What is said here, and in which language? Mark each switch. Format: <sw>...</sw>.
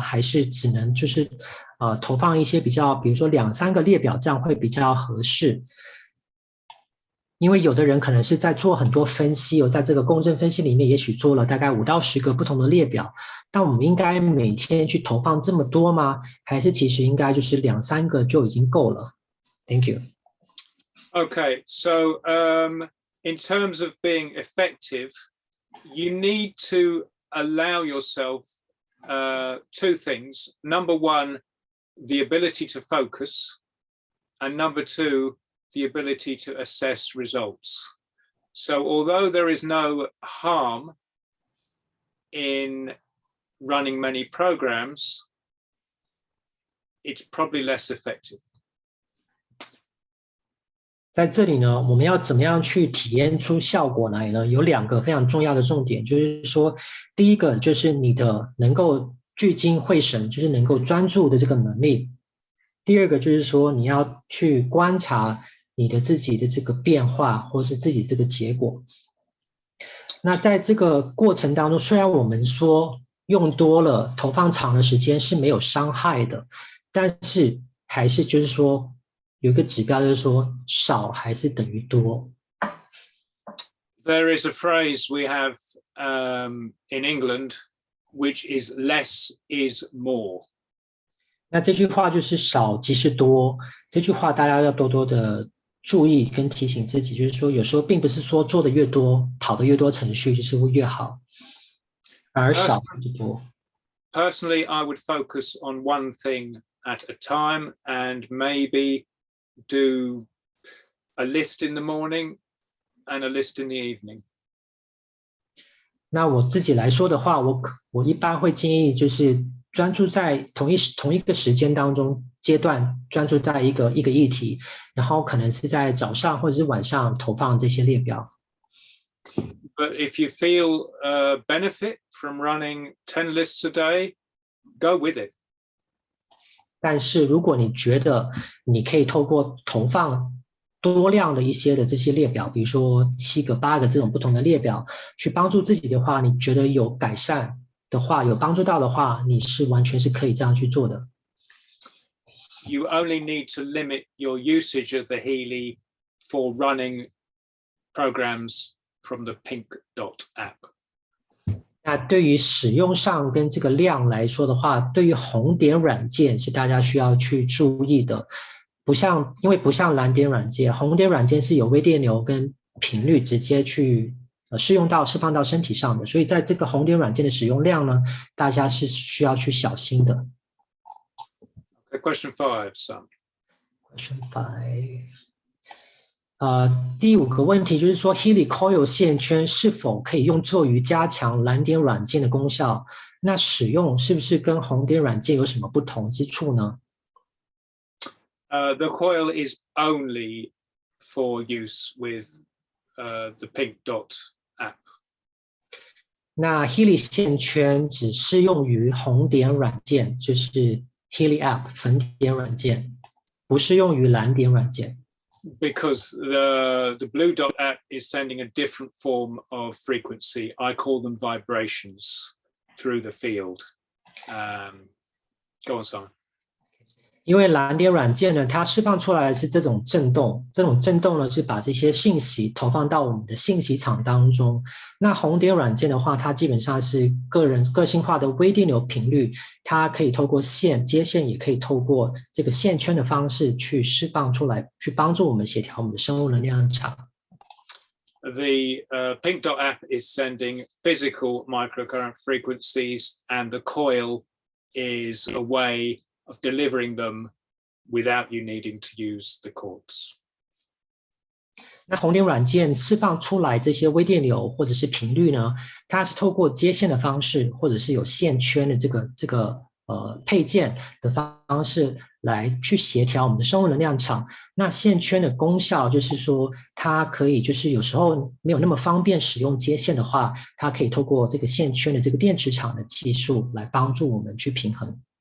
<zh>还是只能就是投放一些比如说2、3个列表，这样会比较合适？因为有的人可能是在做很多分析在这个共振分析里面，也许做了大概5到10个不同的列表，但我们应该每天去投放这么多吗？还是其实应该就是2、3个就已经够了 ？</zh> <en>Thank you. Okay, so in terms of being effective, you need to allow yourself 2 things. Number 1, the ability to focus, and number 2, the ability to assess results. So although there is no harm in running many programs, it's probably less effective.</en> <zh>在这里呢，我们要怎么样去体验出效果来呢？有2个非常重要的重点，就是说，第一个就是你的能够聚精会神，就是能够专注的这个能力；第二个就是说，你要去观察你的自己的这个变化，或是自己这个结果。那在这个过程当中，虽然我们说用多了、投放长的时间是没有伤害的，但是还是就是说。有一个指标就是说少还是等于多。</zh> <en>There is a phrase we have in England, which is less is more.</en> <zh>那这句话就是少即是多，这句话大家要多多的注意跟提醒自己，就是说有时候并不是说做的越多，跑的越多程序就是会越好，而少就是多。</zh> <en>Personally, I would focus on one thing at a time and maybe do a list in the morning and a list in the evening.</en> <zh>那我自己来说的话，我一般会建议就是专注在同一个时间当中阶段，专注在一个议题，然后可能是在早上或者是晚上投放这些列表。</zh> <en>But if you feel benefit from running 10 lists a day, go with it.</en> <zh>但是如果你觉得你可以透过投放多量的一些的这些列表，比如说7个、8个这种不同的列表，去帮助自己的话，你觉得有改善的话，有帮助到的话，你是完全是可以这样去做的。</zh> <en>You only need to limit your usage of the Healy for running programs from the Pink Dot app.</en> <zh>那对于使用上跟这个量来说的话，对于红点软件是大家需要去注意的，因为不像蓝点软件，红点软件是有微电流跟频率直接去释放到身体上的，所以在这个红点软件的使用量呢，大家是需要去小心的。</zh> <en>Question 5, Sam. Question 5。</en> <zh>第5个问题就是说 healy coil 线圈是否可以用作于加强蓝点软件的功效？那使用是不是跟红点软件有什么不同之处呢？</zh> <en>The coil is only for use with the Pink Dot app.</en> <zh>那 healy 线圈只适用于红点软件，就是 healy app 粉点软件，不适用于蓝点软件。</zh> <en>Because the Blue Dot app is sending a different form of frequency. I call them vibrations through the field. Go on, Simon.</en> <zh>因为蓝点软件呢，它释放出来的是这种震动，这种震动呢是把这些信息投放到我们的信息场当中。那红点软件的话，它基本上是个性化的微电流频率，它可以透过接线，也可以透过这个线圈的方式去释放出来，去帮助我们协调我们的生物能量场。</zh> <en>The Pink Dot app is sending physical microcurrent frequencies, and the coil is a way of delivering them without you needing to use the cords.</en> <zh>那红点软件释放出来这些微电流或者是频率呢，它是透过接线的方式，或者是有线圈的这个配件的方式来去协调我们的生物能量场。那线圈的功效就是说，它可以就是有时候没有那么方便使用接线的话，它可以透过这个线圈的这个电磁场的技术来帮助我们去平衡。</zh>